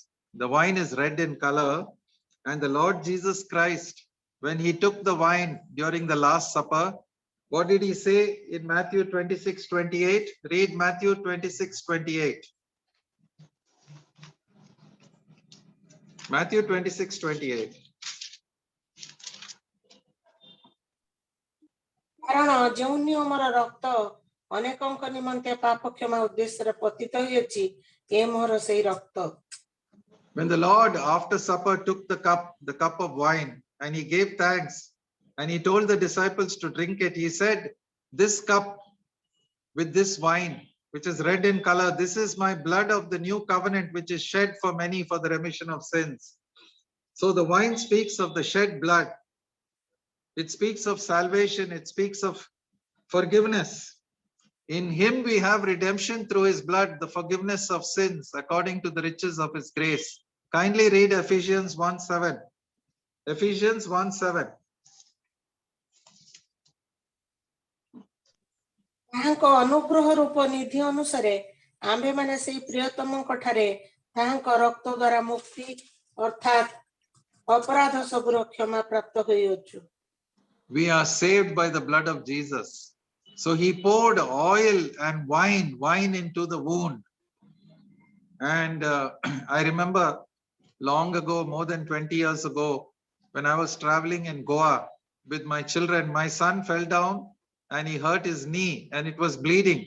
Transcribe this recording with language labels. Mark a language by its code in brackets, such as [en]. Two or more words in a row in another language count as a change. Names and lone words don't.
[en] The wine is red in color, and the Lord Jesus Christ, when he took the wine during the Last Supper, what did he say in Matthew 26:28? Read Matthew 26:28. Matthew 26:28. [or] କାରଣ ଯେଉଁ ନିୟମର ରକ୍ତ ଅନେକଙ୍କ ନିମନ୍ତେ ପାପ କ୍ଷମା ଉଦ୍ଦେଶ୍ୟରେ ପତିତ ହୋଇଅଛି ଏ ମୋର ସେଇ ରକ୍ତ. [en] When the Lord after supper took the cup of wine, and he gave thanks and he told the disciples to drink it, he said, this cup with this wine, which is red in color, this is my blood of the new covenant, which is shed for many for the remission of sins. So the wine speaks of the shed blood. It speaks of salvation. It speaks of forgiveness. In him we have redemption through his blood, the forgiveness of sins according to the riches of his grace. Kindly read Ephesians 1:7. Ephesians 1:7. [or] ତାହାଙ୍କ ଅନୁଗ୍ରହ ରୂପ ନିଧି ଅନୁସାରେ ଆମ୍ଭେମାନେ ସେଇ ପ୍ରିୟତମଙ୍କ ଠାରେ ତାହାଙ୍କ ରକ୍ତ ଦ୍ୱାରା ମୁକ୍ତି ଅର୍ଥାତ୍ ଅପରାଧ ସବୁର କ୍ଷମା ପ୍ରାପ୍ତ ହୋଇଅଛୁ. [en] We are saved by the blood of Jesus. So he poured oil and wine into the wound. And I remember long ago, more than 20 years ago, when I was traveling in Goa with my children, my son fell down and he hurt his knee and it was bleeding.